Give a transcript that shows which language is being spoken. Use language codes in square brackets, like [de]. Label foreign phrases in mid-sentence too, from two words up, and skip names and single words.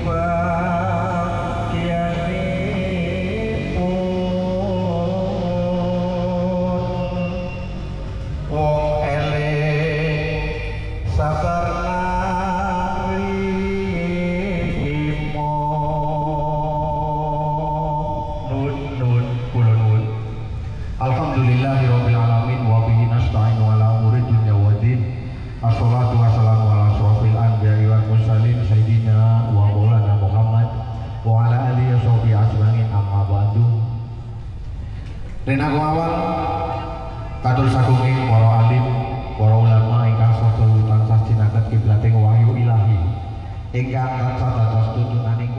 [jv] bagianipun wong elek sabar narimo nun kula nuwun. [ar] الحمد لله رب العالمين وبه نستعين على أمور الدنيا والدين. الصلاة والسلام على أشرف الأنبياء والمرسلين سيدنا ومولانا محمد وعلى آله وصحبه أجمعين أما بعد. [jv] Rena kumawan katur sagunging para alim, para ulama ingkang sedaya tansah jinaket kiblating wahyu ilahi ingkang tansah dados tuntunan